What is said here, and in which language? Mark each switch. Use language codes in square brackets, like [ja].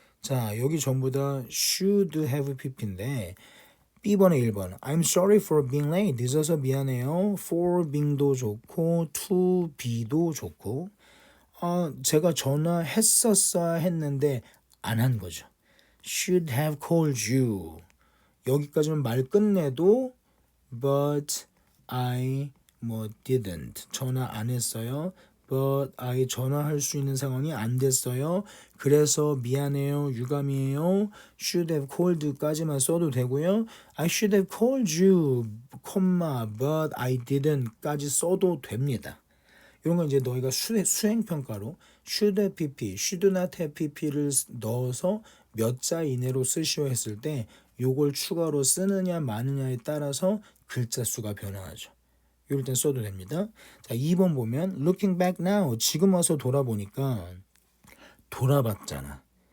[ko] 자, 여기 전부 다 should have pp인데 B번에 1번 [en] I'm sorry for being late. [ko] 늦어서 미안해요. for being도 좋고 to be도 좋고 제가 전화했었어야 했는데 안 한 거죠. [en] should have called you. [ko] 여기까지는 말 끝내도 [en] but I didn't. [ko] 전화 안 했어요. but I 전화할 수 있는 상황이 안 됐어요. 그래서 미안해요. 유감이에요. should have called까지만 써도 되고요. [en] I should have called you, but I didn't [ko] 까지 써도 됩니다. 이런 건 이제 너희가 수행평가로 should have pp, should not have pp를 넣어서 몇 자 이내로 쓰시오 했을 때 요걸 추가로 쓰느냐 마느냐에 따라서 글자 수가 변화하죠. 이럴 땐 써도 됩니다. 자, 2번 보면 [en] looking back now. [ko] 지금 와서 돌아보니까 돌아봤잖아.